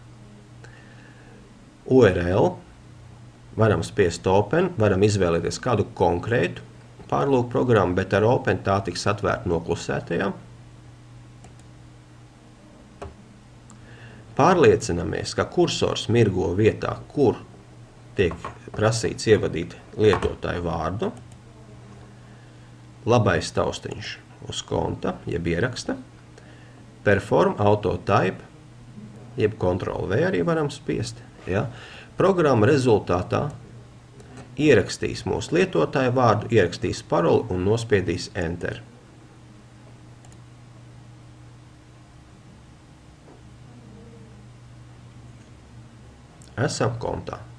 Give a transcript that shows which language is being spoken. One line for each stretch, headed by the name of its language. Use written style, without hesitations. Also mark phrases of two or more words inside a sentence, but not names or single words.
Latvian: URL, varam spiest Open, varam izvēlēties kādu konkrētu pārlūku programmu, bet ar Open tā tiks atvērta noklusētajā. Pārliecinamies, ka kursors mirgo vietā, kur tiek prasīts ievadīt lietotāju vārdu. Labais taustiņš uz konta, jeb ieraksta.
English: Perform auto type,
Latvian: jeb Ctrl V arī varam spiest. Ja? Programma rezultātā ierakstīs mūsu lietotāju vārdu, ierakstīs paroli un nospiedīs Enter. Esam kontā.